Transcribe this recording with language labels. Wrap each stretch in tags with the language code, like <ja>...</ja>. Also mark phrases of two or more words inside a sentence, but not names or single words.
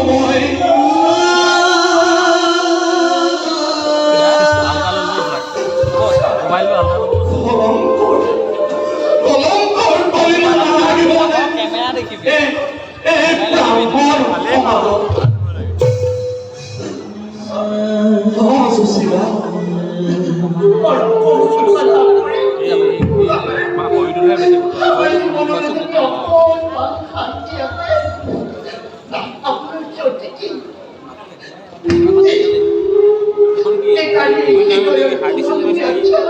<as>মই কলংকৰ কলিমা নালাগিব এই ব্ৰাহ্মণ সমাজত। সুশীলা,</as> <bn>পরম প্রভু কৃপা লাভ করে আমার জীবনের মধ্যে অপর শান্তি আছে। আপনার চোখে কি এখানে কি করে শান্তি আছে?</bn>